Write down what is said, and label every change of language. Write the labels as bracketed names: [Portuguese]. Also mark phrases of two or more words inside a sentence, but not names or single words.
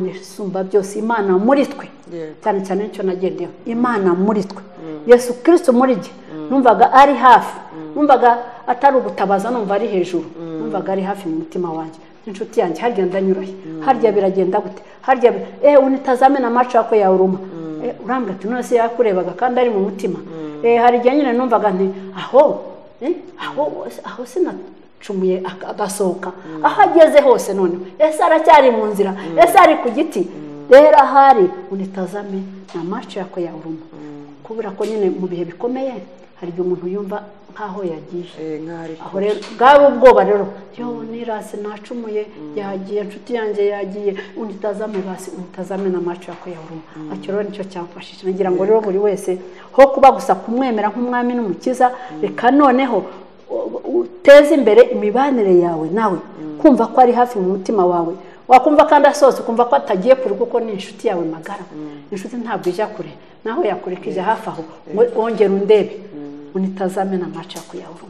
[Kinyarwanda] isumba byose Imana muri twe cyane cyane icyo nagendeho Imana muri twe Yesu Kristo muri jye numvaga ari hafi numvaga atari ugutabaza numva ari hejuru numvaga ari hafi mu mutima wanjye inshuti yanjye harya ndanyuraye harya biragenda gute harya [Swahili] unitazame na macho yako ya uruma [Kinyarwanda] urambwa ati none se yakurebaga kandi ari mu mutima hari igihe nyine numvaga nti aho sinacumuye agasohoka aho ageze hose none ese aracyari mu nzira ese ari ku giti rero ahari [Swahili] unitazame na macho yako ya uruma [Kinyarwanda] kubera ko nyine mu bihe bikomeye hari igihe umuntu yumva nkaho yagiye aho rero bwari ubwoba rero yo nirase nacumuye yagiye inshuti yanjye yagiye unitazame [Swahili] basi unitazame na macho yako ya uruma [Kinyarwanda] acyo rero nicyo cyamfashije ngira ngo rero buri wese ho kuba gusa kumwemera nk'umwami n'umukiza reka noneho uteze imbere imibanire yawe nawe kumva ko ari hafi mu mutima wawe wakumva kandi asohotse kumva ko atagiye kure kuko ni inshuti yawe magara inshuti ntabwo ijya kure naho yakureka ijya hafi aho wongera undebe [Swahili] unitazame na macho [Kinyarwanda] kuyavuma.